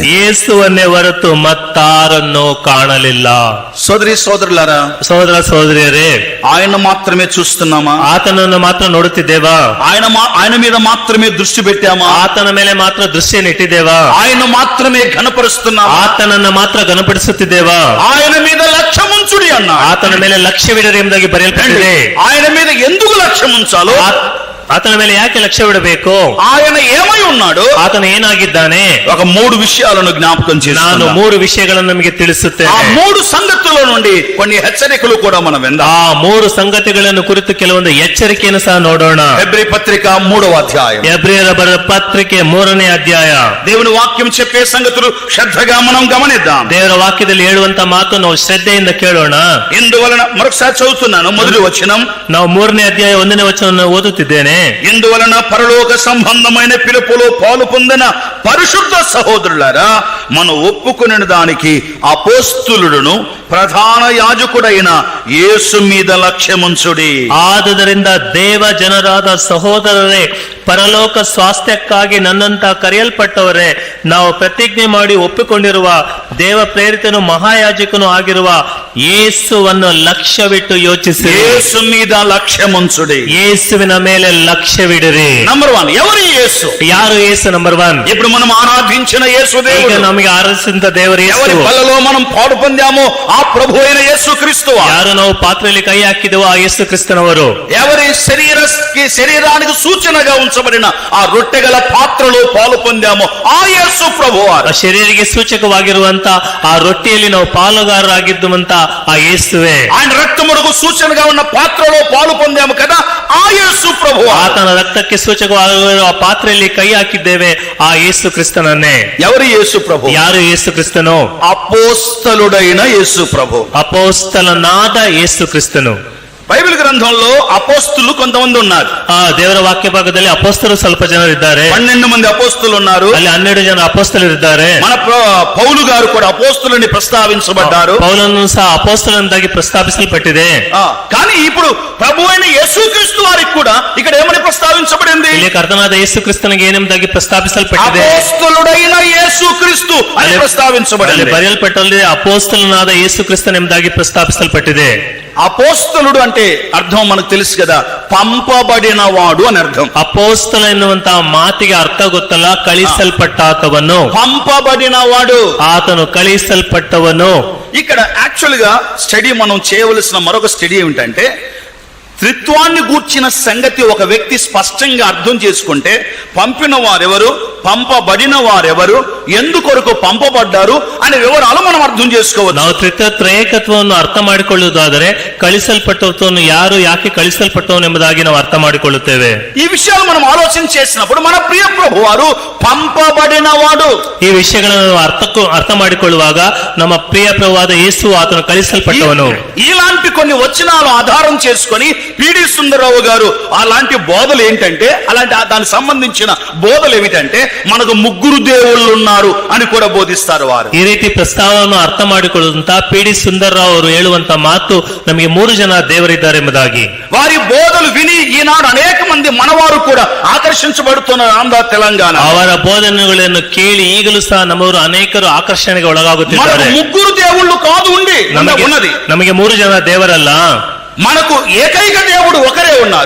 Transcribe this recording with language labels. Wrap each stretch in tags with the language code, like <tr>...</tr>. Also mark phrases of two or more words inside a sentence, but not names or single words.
<kn>ಯೇಸುವನ್ನೇ ಹೊರತು ಮತ್ತಾರನ್ನು ಕಾಣಲಿಲ್ಲ.</kn> <te>సోదరి సోదరులారా,</te> <kn>ಸಹೋದರ ಸಹೋದರಿಯರೇ,</kn> <te>ఆయన మాత్రమే చూస్తున్నామా?</te> <kn>ಆತನನ್ನು ಮಾತ್ರ ನೋಡುತ್ತಿದ್ದೇವಾ?</kn> <te>ఆయన మీద మాత్రమే దృష్టి పెట్టామా?</te> <kn>ಆತನ ಮೇಲೆ ಮಾತ್ರ ದೃಷ್ಟಿ ನೆಟ್ಟಿದ್ದೇವಾ?</kn> <te>ఆయన మాత్రమే ఘనపరుస్తున్నామా?</te> <kn>ಆತನನ್ನು ಮಾತ್ರ ಘನಪಡಿಸುತ್ತಿದ್ದೇವಾ?</kn> <te>ఆయన మీద లక్ష్యముంచుడి అన్నా.</te> <kn>ಆತನ ಮೇಲೆ ಲಕ್ಷ್ಯವಿಡರಿ ಎಂಬುದಾಗಿ ಬರೆಯಲ್ಪಟ್ಟಿದೆ.</kn> <te>ఆయన మీద ఎందుకు లక్ష్యం ఉంచాలో,</te> <kn>ಆತನ ಮೇಲೆ ಯಾಕೆ ಲಕ್ಷ್ಯವಿಡಬೇಕು?</kn> <te>ఆయన ఏమై ఉన్నాడు,</te> <kn>ಆತನ ಏನಾಗಿದ್ದಾನೆ,</kn> <te>ఒక 3 విషయాలను జ్ఞాపకం</te> <kn>ನಾನು</kn> <te>చేస్తున్నాను.</te> <kn>3 విషಯಗಳನ್ನು ನಮಗೆ ತಿಳಿಸುತ್ತೇನೆ.</kn> <te>ఆ 3 సంగతుల నుండి కొన్ని హెచ్చరికలు కూడా మనం విందాం.</te> <kn>ಆ 3 ಸಂಗತಿಗಳನ್ನು ಕುರಿತು ಕೆಲವೊಂದು ಎಚ್ಚರಿಕೆಯನ್ನು ಸಹ ನೋಡೋಣ.</kn> <te>హెబ్రీ పత్రిక 3వ అధ్యాయం.</te> <kn>ಹೆಬ್ರಿಯರ ಬರೆದ ಪತ್ರಿಕೆ 3ನೇ ಅಧ್ಯಾಯ.</kn> <te>దేవుని వాక్యం చెప్పే సంగతులు శ్రద్ధగా మనం గమనిద్దాం.</te> <kn>ದೇವರ ವಾಕ್ಯದಲ್ಲಿ ಹೇಳುವಂತ ಮಾತು ನಾವು ಶ್ರದ್ಧೆಯಿಂದ ಕೇಳೋಣ.</kn> <te>ఇందువలన మరొకసారి చదువుతున్నాను, మొదటి వచనం.</te> <kn>ನಾವು 3ನೇ ಅಧ್ಯಾಯ 1ನೇ ವಚನವನ್ನು ಓದುತ್ತಿದ್ದೇನೆ.</kn> <te>ఇందువలన పరలోక సంబంధమైన పిలుపులో పాలు పొందిన పరిశుద్ధ సహోదరులారా, మనం ఒప్పుకునే దానికి అపోస్తులుడును ప్రధాన యాజకుడైన యేసు మీద లక్ష్యముంచుడి.</te> <kn>ಆದುದರಿಂದ ದೇವ ಜನರಾದ ಸಹೋದರರೇ, ಪರಲೋಕ ಸ್ವಾಸ್ಥ್ಯಕ್ಕಾಗಿ ನನ್ನಂತ ಕರೆಯಲ್ಪಟ್ಟವರೇ, ನಾವು ಪ್ರತಿಜ್ಞೆ ಮಾಡಿ ಒಪ್ಪಿಕೊಂಡಿರುವ ದೇವ ಪ್ರೇರಿತನು ಮಹಾಯಾಜಕನು ಆಗಿರುವ ಯೇಸುವನ್ನು ಲಕ್ಷ್ಯವಿಟ್ಟು ಯೋಚಿಸಿ.</kn> <te>యేసు మీద లక్ష్యముంచుడి.</te> <kn>ಯೇಸುವಿನ ಮೇಲೆ ಲಕ್ಷ್ಯವಿಡಿರಿ.</kn> <te>నంబర్ 1, ఎవరు యేసు?</te> <kn>ಯಾರು ಯೇಸು? ನಂಬರ್ 1.</kn> <te>ఇప్పుడు మనం ఆరాధించిన యేసు</te> <kn>ಈಗ</kn> <te>దేవుడు.</te> <kn>ನಮಗೆ ಆರಾಧಿಸಿದ ದೇವರು</kn> <te>ఎవరి</te> <kn>ಯೇಸು.</kn> <te>బలలో మనం పాడు పొందామో ఆ ప్రభు అయిన యేసు క్రీస్తువా?</te> <kn>ಯಾರು ನಾವು ಪಾತ್ರೆಯಲ್ಲಿ ಕೈ ಹಾಕಿದೆವೋ ಆ ಯೇಸು ಕ್ರಿಸ್ತನವರು.</kn> <te>ఎవరి శరీరానికి సూచనగా ఉంచ ప్రస్తావించబడిన ఆ రొట్టెగల పాత్రలో పాలు పొందామో ఆ యేసు ప్రభువారు.</te> <kn>ಆ ಶರೀರಿಗೆ ಸೂಚಕವಾಗಿರುವಂತ ಆ ರೊಟ್ಟಿಯಲ್ಲಿ ನಾವು ಪಾಲುಗಾರರಾಗಿದ್ದುವಂತ ಆ ಯೇಸುವೆ.</kn> <te>ఆయన రక్తమునకు సూచనగా ఉన్న పాత్రలో పాలు పొందాము కదా ఆ యేసు ప్రభువారు.</te> <kn>ಆತನ ರಕ್ತಕ್ಕೆ ಸೂಚಕವಾಗಿರುವ ಆ ಪಾತ್ರೆಯಲ್ಲಿ ಕೈ ಹಾಕಿದ್ದೇವೆ ಆ ಯೇಸು ಕ್ರಿಸ್ತನನ್ನೇ.</kn> <te>ఎవరు యేసు ప్రభు?</te> <kn>ಯಾರು ಯೇಸು ಕ್ರಿಸ್ತನು?</kn> <te>అపోస్తలుడైన యేసు ప్రభు.</te> <kn>ಅಪೋಸ್ತಲನಾದ ಯೇಸು ಕ್ರಿಸ್ತನು.</kn> <te>బైబిల్ గ్రంథంలో అపోస్తులు కొంతమంది ఉన్నారు.</te> <kn>ಆ ದೇವರ ವಾಕ್ಯ ಭಾಗದಲ್ಲಿ ಅಪೋಸ್ತಲರು ಸ್ವಲ್ಪ ಜನರಿದ್ದಾರೆ.</kn> <te>12 మంది అపోస్తులు ఉన్నారు.</te> <kn>ಅಲ್ಲಿ 12 ಜನ ಅಪೋಸ್ತಲರಿದ್ದಾರೆ.</kn> <te>మన పౌలు గారు కూడా అపోస్తులని ప్రస్తావించబడ్డారు.</te> <kn>ಪೌಲನು ಸಹ ಅಪೋಸ್ತಲನಾಗಿ ಪ್ರಸ್ತಾಪಿಸಲ್ಪಟ್ಟಿದೆ.</kn> <te>కానీ ఇప్పుడు ప్రభు అయిన యేసుక్రీస్తు వారికి కూడా ఇక్కడ ఏమని ప్రస్తావించబడింది?</te> <kn>ಇಲ್ಲಿ ಕರ್ತನಾದ ಯೇಸು ಕ್ರಿಸ್ತನಿಗೆ ಏನೆಂಬುದಾಗಿ ಪ್ರಸ್ತಾಪಿಸಲ್ಪಟ್ಟಿದೆ?</kn> <te>అపోస్తలుడైన యేసుక్రీస్తు అని ప్రస్తావించబడింది.</te> <kn>ಬರೆಯಲ್ಪಟ್ಟಲ್ಲಿ ಅಪೋಸ್ತಲನಾದ ಯೇಸು ಕ್ರಿಸ್ತನೆಂಬುದಾಗಿ ಪ್ರಸ್ತಾಪಿಸಲ್ಪಟ್ಟಿದೆ.</kn> <te>అపోస్తలుడు అంటే అర్థం మనకు తెలుసు కదా, పంపబడిన వాడు అని అర్థం.</te> <kn>ಅಪೋಸ್ತಲ ಎನ್ನುವಂತಹ ಮಾತಿಗೆ ಅರ್ಥ ಗೊತ್ತಲ್ಲ, ಕಳಿಸಲ್ಪಟ್ಟಾತವನು.</kn> <te>పంపబడిన వాడు,</te> <kn>ಆತನು ಕಳಿಸಲ್ಪಟ್ಟವನು.</kn> <te>ఇక్కడ</te> <en>actually study</en> <te>మనం చేయవలసిన మరొక స్టడీ ఏమిటంటే, త్రిత్వాన్ని గూర్చిన సంగతి ఒక వ్యక్తి స్పష్టంగా అర్థం చేసుకుంటే పంపిన వారెవరు, పంపబడిన వారెవరు, ఎందుకొరకు పంపబడ్డారు అనే వివరాలు మనం అర్థం చేసుకోవచ్చు.</te> <kn>ನಾವು ತ್ರಿತ್ವವನ್ನು ಅರ್ಥ ಮಾಡಿಕೊಳ್ಳುವುದಾದರೆ ಕಳಿಸಲ್ಪಟ್ಟವನು ಯಾರು, ಯಾಕೆ ಕಳಿಸಲ್ಪಟ್ಟವನು ಎಂಬುದಾಗಿ ನಾವು ಅರ್ಥ ಮಾಡಿಕೊಳ್ಳುತ್ತೇವೆ.</kn> <te>ఈ విషయాలు మనం ఆలోచన చేసినప్పుడు మన ప్రియ ప్రభువారు పంపబడిన వాడు.</te> <kn>ಈ ವಿಷಯಗಳನ್ನು ಅರ್ಥ ಮಾಡಿಕೊಳ್ಳುವಾಗ ನಮ್ಮ ಪ್ರಿಯ ಪ್ರಭುವಾದ ಯೇಸು ಆತನು ಕಳಿಸಲ್ಪಟ್ಟವನು.</kn> <te>ఇలాంటి కొన్ని వచనాలు ఆధారం చేసుకొని పిడి సుందరరావు గారు అలాంటి బోధలు ఏంటంటే, అలాంటి దానికి సంబంధించిన బోధలు ఏమిటంటే, మనకు ముగ్గురు దేవుళ్ళు ఉన్నారు అని కూడా బోధిస్తారు వారు.</te> <kn>ಈ ರೀತಿ ಪ್ರಸ್ತಾವವನ್ನು ಅರ್ಥ ಮಾಡಿಕೊಳ್ಳುವಂತ ಪಿಡಿ ಸುಂದರರಾವ್ ಅವರು ಹೇಳುವಂತ ಮಾತು ನಮಗೆ 3 ಜನ ದೇವರಿದ್ದಾರೆ ಎಂಬುದಾಗಿ.</kn> <te>వారి బోధలు విని ఈనాడు అనేక మంది మనవారు కూడా ఆకర్షించబడుతున్నారు ఆంధ్ర తెలంగాణ.</te> <kn>ಅವರ ಬೋಧನೆಗಳನ್ನು ಕೇಳಿ ಈಗಲೂ ಸಹ ನಮ್ಮವರು ಅನೇಕರು ಆಕರ್ಷಣೆಗೆ ಒಳಗಾಗುತ್ತಿದ್ದಾರೆ.</kn> <te>ముగ్గురు దేవుళ్ళు కాదు ఉన్నది,</te> <kn>ನಮಗೆ 3 ಜನ ದೇವರಲ್ಲ,</kn> <te>మనకు ఏకైక దేవుడు ఒకరే ఉన్నారు.</te>